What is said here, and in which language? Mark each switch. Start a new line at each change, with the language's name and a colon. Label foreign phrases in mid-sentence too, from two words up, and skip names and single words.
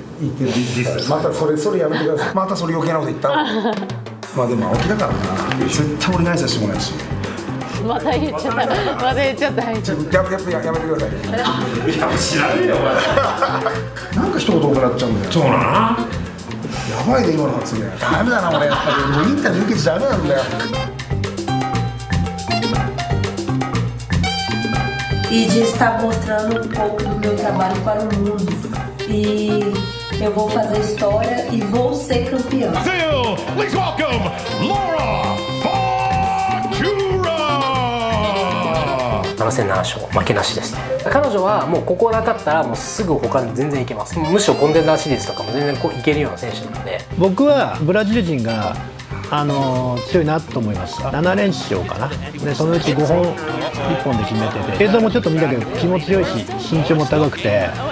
Japanese: 言ってるまたそれやめてください。またそれ余計なこと言ったでも青木だからな、絶対俺に挨拶してもないし。また言っちゃった。やめてください。いや知らねえよお前。なんか一言多くなっちゃうんだよ。そうだな。やばいね今の発言。ダメだな俺、やっぱりもうインタビュー受けちゃダメなんだよ。
Portuguese: E de estar mostrando um pouco do meu trabalho para o mundo. E eu vou fazer história e vou ser campeã.
English: Please welcome Laura Fatura!
Japanese: 7戦7勝負けなしです。彼女はもうここなかったらもうすぐ他に全然いけます。むしろコンテンダーシリーズとかも全然こういけるような選手なので、僕はブラジル人が強いなと思います。7連勝かな。でそのうち5本1本で決めてて、映像もちょっと見たけど気も強いし身長も高くて。